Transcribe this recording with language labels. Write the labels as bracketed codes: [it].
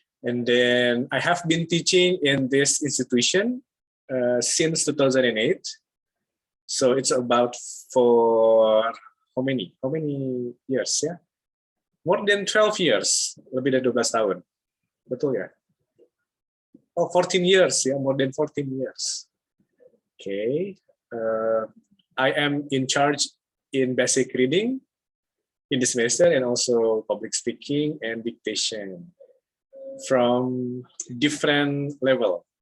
[en] And then I have been teaching in this institution since 2008. So it's about for how many years ya? More than 12 years, [id] lebih dari 12 tahun. Betul ya? [en] Oh, 14 years ya, more than 14 years. Okay. I am in charge in basic reading in this semester, and also public speaking and dictation from different level.